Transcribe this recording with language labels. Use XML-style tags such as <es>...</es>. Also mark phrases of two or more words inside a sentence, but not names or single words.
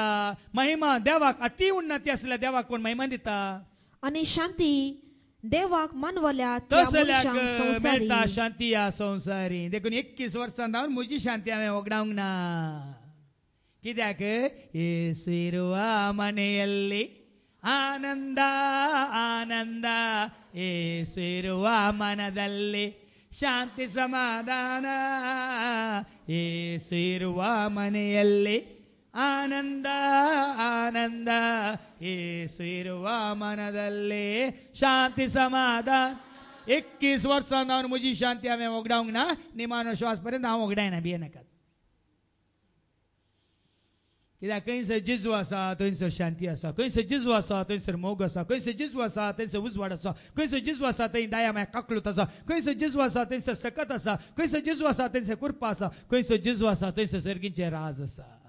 <kok>महिमा देवाक अति उन्नती असल्या देवाक कोण महिमा दिता? आणि शांती देवाक मानवल्या त्या तसल्याक मनशांक संवसारी. मेळटा शांती या संवसारी. देखून 21 वर्सां जावन म्हजी शांती हांवें वगडावंक ना.</kok> <kn>कित्याक येसुवा मನೆಯಲ್ಲಿ ಆನಂದ ಆನಂದ, येसुवा ಮನದಲ್ಲಿ ಶಾಂತಿ ಸಮಾಧಾನ, येसुवा ಮನೆಯಲ್ಲಿ ಆನಂದ ಆನಂದ, येसुवा ಮನದಲ್ಲಿ ಶಾಂತಿ ಸಮಾಧಾನ.</kn> <kok>21 वर्सां जावन म्हजी शांती हांवें वगडावंक ना. निमाणो श्वास पर्यंत हांव वगडायना, भिये नाकात. कित्याक खंयसर जेजू आसा थंयसर शांती आसा, खंयसर जेजू आसा थंयसर मोग आसा, खंयसर जेजू आसा थंयसर उजवाड आसा, खंयसर जेजू आसा थंय दया माया काकलूत आसा, खंयसर जेजू आसा थंयसर सकत आसा, खंयसर जेजू आसा थंयसर कृपा आसा, खंयसर जेजू आसा थंयसर सर्गींचे राज आसा.</kok>